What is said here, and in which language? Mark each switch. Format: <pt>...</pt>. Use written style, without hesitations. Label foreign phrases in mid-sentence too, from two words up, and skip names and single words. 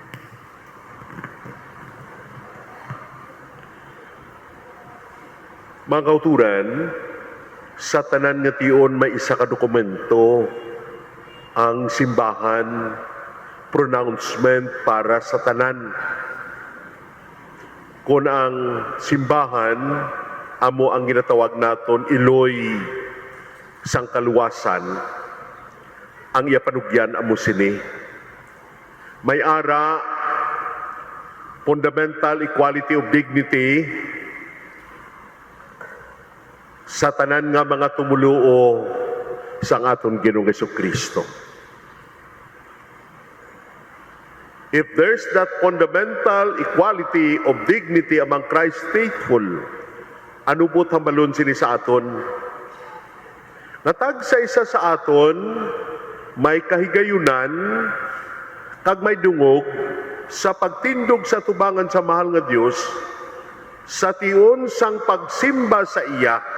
<hil>Mga kauturan, sa tanan nga tiyon may isa ka dokumento ang simbahan, pronouncement para sa tanan. Kung ang simbahan, amo ang ginatawag naton iloy sang kaluwasan, ang iapanugyan amo sini. May ara,</hil> <en>fundamental equality of dignity,</en> <hil>sa tanan nga mga tumuluo sa aton Ginoong Hesukristo.</hil> <en>If there's that fundamental equality of dignity among Christ faithful,</en> <hil>ano po tambalon sini sa aton? Natag sa isa sa aton, may kahigayunan, kag may dungog sa pagtindog sa tubangan sa mahal nga Dios, sa tion sang pagsimba sa iya,</hil>